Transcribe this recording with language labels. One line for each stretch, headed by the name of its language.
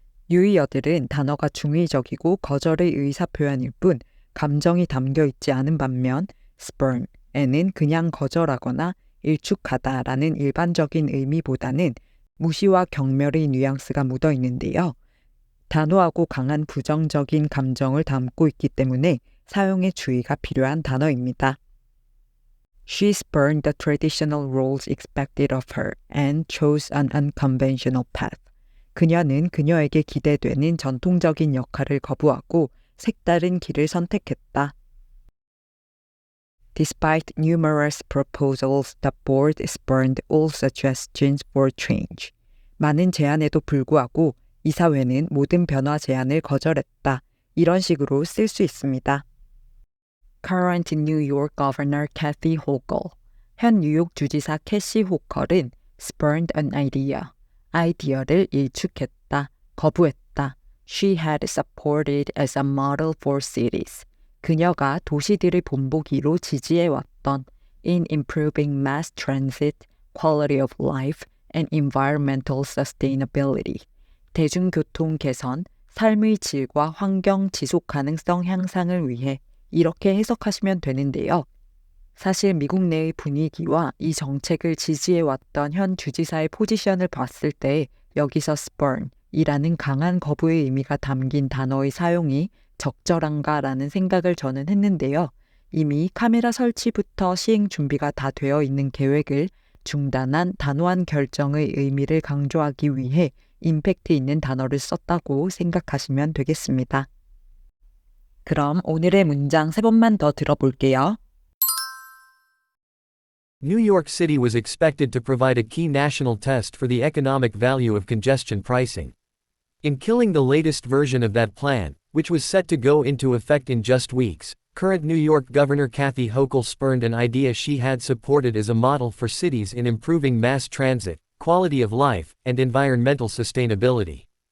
Korean: 유의어들은 단어가 중의적이고 거절의 의사표현일 뿐 감정이 담겨 있지 않은 반면 spurn에는 그냥 거절하거나 일축하다라는 일반적인 의미보다는 무시와 경멸의 뉘앙스가 묻어 있는데요. 단호하고 강한 부정적인 감정을 담고 있기 때문에 사용에 주의가 필요한 단어입니다.
English: She spurned the traditional roles expected of her and chose an unconventional path.
Korean: 그녀는 그녀에게 기대되는 전통적인 역할을 거부하고 색다른 길을 선택했다.
English: Despite numerous proposals, the board spurned all suggestions for change.
Korean: 많은 제안에도 불구하고 이사회는 모든 변화 제안을 거절했다. 이런 식으로 쓸 수 있습니다.
English: Current New York Governor Kathy Hochul.
Korean: 현 뉴욕 주지사 캐시 호컬은
English: spurned an idea.
Korean: 아이디어를 일축했다. 거부했다.
English: She had supported as a model for cities.
Korean: 그녀가 도시들을 본보기로 지지해왔던
English: in improving mass transit, quality of life, and environmental sustainability.
Korean: 대중교통 개선, 삶의 질과 환경 지속 가능성 향상을 위해 이렇게 해석하시면 되는데요. 사실 미국 내의 분위기와 이 정책을 지지해왔던 현 주지사의 포지션을 봤을 때 여기서 spurn이라는 강한 거부의 의미가 담긴 단어의 사용이 적절한가라는 생각을 저는 했는데요. 이미 카메라 설치부터 시행 준비가 다 되어 있는 계획을 중단한 단호한 결정의 의미를 강조하기 위해 임팩트 있는 단어를 썼다고 생각하시면 되겠습니다. 그럼 오늘의 문장 3번만 더 들어볼게요.
English: New York City was expected to provide a key national test for the economic value of congestion pricing. In killing the latest version of that plan, which was set to go into effect in just weeks, current New York Governor Kathy Hochul spurned an idea she had supported as a model for cities in improving mass transit, quality of life, and environmental sustainability.